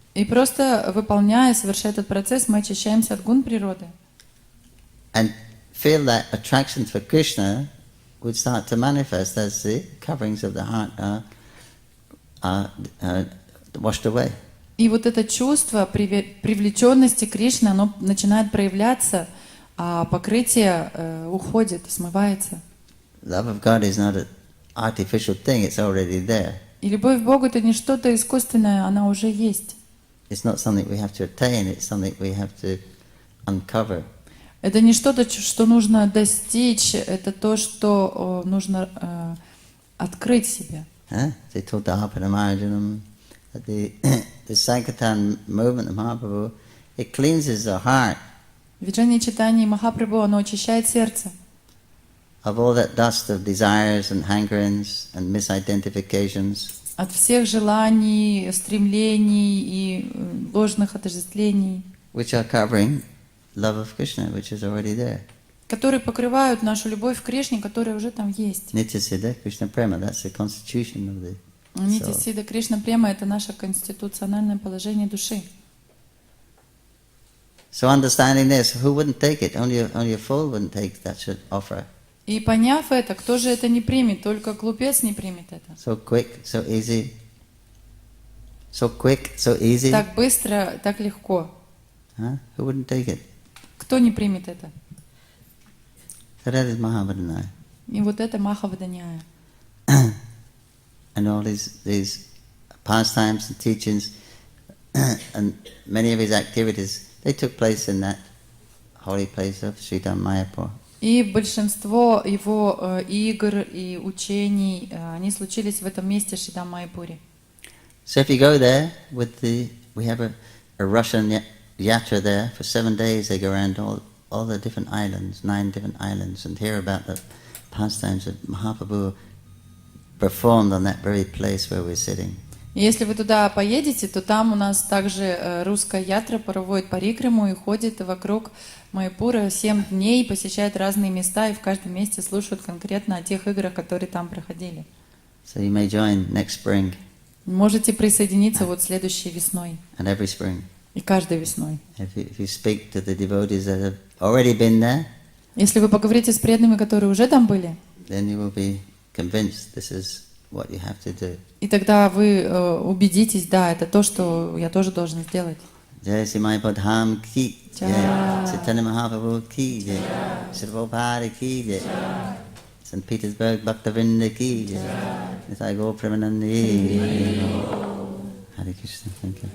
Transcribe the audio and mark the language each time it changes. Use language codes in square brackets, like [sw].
[ru] И просто выполняя, совершая этот процесс, мы очищаемся от гун природы. [en] And feel that attraction for Krishna would start to manifest as the coverings of the heart are washed away. [ru] И вот это чувство привлеченности Кришны, оно начинает проявляться, а покрытие уходит, смывается. [en] Love of God is not an artificial thing, it's already there. [ru] И любовь к Богу — это не что-то искусственное, она уже есть. [en] It's not something we have to attain, it's something we have to uncover. [ru] Это не что-то, что нужно достичь, это то, что нужно открыть себе. [en] They told the Apanamajanam that the Sankirtan movement of Mahaprabhu, it cleanses the heart [ru] Виджание читания Махапрабху, оно очищает сердце [en] of all that dust of desires and hankerings and misidentifications. [ru] от всех желаний, стремлений и ложных отождествлений, [en] Which are covering love of Krishna, which is already there. [ru] которые покрывают нашу любовь к Кришне, которая уже там есть. [en] Nityasiddha Krishna Prema, that's the constitution of the [ru] Нити [en] soul. [ru] Сида Кришна Према — это наше конституциональное положение души. [en] So understanding this, who wouldn't take it? Only a fool wouldn't take that offer. [ru] И поняв это, кто же это не примет? Только глупец не примет это. [en] So quick, so easy. So quick, so easy. [ru] Так быстро, так легко. [en] Huh? Who wouldn't take it? [ru] Кто не примет это? [en] So that is Mahavadana. [ru] И вот это Махаваданяя. [en] And all these pastimes and teachings and many of his activities, they took place in that holy place of Shridham Майапур. [ru] И большинство его игр и учений, они случились в этом месте Шридхам Майапуре. [en] So if you go there we have a Russian yatra there for 7 days. They go around all the different islands, 9 different islands, and hear about the pastimes that Mahaprabhu performed on that very place where we're sitting. [ru] И если вы туда поедете, то там у нас также русская ятра проводит парикраму и ходит вокруг Майяпура 7 дней, посещает разные места и в каждом месте слушают конкретно о тех играх, которые там проходили. [en] So you may join next spring. [ru] Можете присоединиться вот следующей весной. [en] And every spring. [ru] И каждой весной. [en] If you speak to the devotees that have already been there, [ru] Если вы поговорите с преданными, которые уже там были, [en] then you will be convinced this is what you have to do. [ru] и тогда вы убедитесь, да, это то, что я тоже должен сделать. [en] Jai Sri Mayapur Dham ki jai, Chaitanya Mahaprabhu ki jai, Sri Prabhupada ki jai, St. Petersburg Bhaktivinoda ki jai, Nithai Gaur Premanandi. Hare Krishna, thank you.